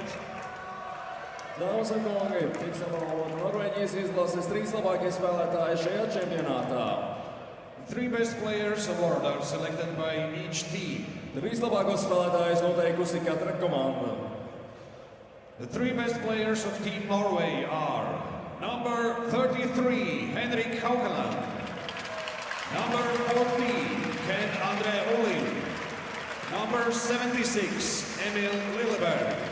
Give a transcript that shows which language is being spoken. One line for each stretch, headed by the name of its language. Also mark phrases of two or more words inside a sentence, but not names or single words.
Latvian: Dāmas un kungi, tiks apbalvoti Norvēģijas izlases 3 labākie spēlētāji šajā čempionātā.
English: Three best players award are selected by each team.
Latvian: 3 labākos spēlētājus noteikusi katra komanda.
English: The three best players of Team Norway are number 33, Henrik Haukeland. Number 14, Ken Andre Olin. Number 76, Emil Lilleberg.